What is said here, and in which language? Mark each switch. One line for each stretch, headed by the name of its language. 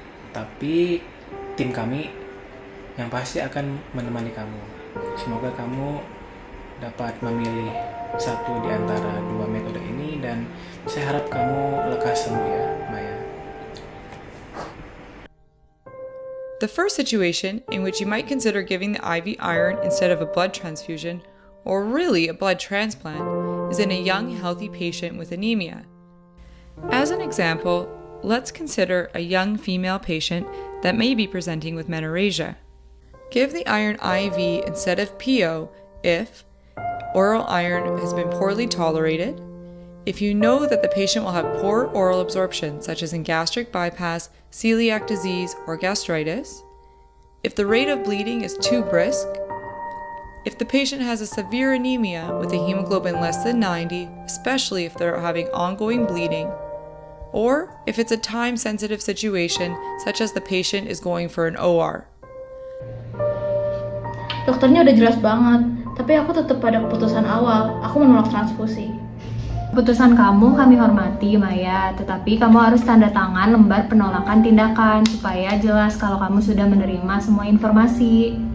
Indonesian: Tapi tim kami yang pasti akan menemani kamu. Semoga kamu dapat memilih satu di antara dua metode ini, dan saya harap kamu lekas sembuh ya, Maya.
English: The first situation in which you might consider giving the IV iron instead of a blood transfusion, or really a blood transplant, is in a young, healthy patient with anemia. As an example, let's consider a young female patient that may be presenting with menorrhagia. Give the iron IV instead of PO if oral iron has been poorly tolerated, if you know that the patient will have poor oral absorption, such as in gastric bypass, celiac disease, or gastritis, if the rate of bleeding is too brisk, if the patient has a severe anemia with a hemoglobin less than 90, especially if they're having ongoing bleeding, or if it's a time-sensitive situation, such as the patient is going for an OR.
Indonesian: Dokternya udah jelas banget, tapi aku tetap pada keputusan awal. Aku menolak transfusi. Keputusan kamu kami hormati, Maya, tetapi kamu harus tanda tangan lembar penolakan tindakan supaya jelas kalau kamu sudah menerima semua informasi.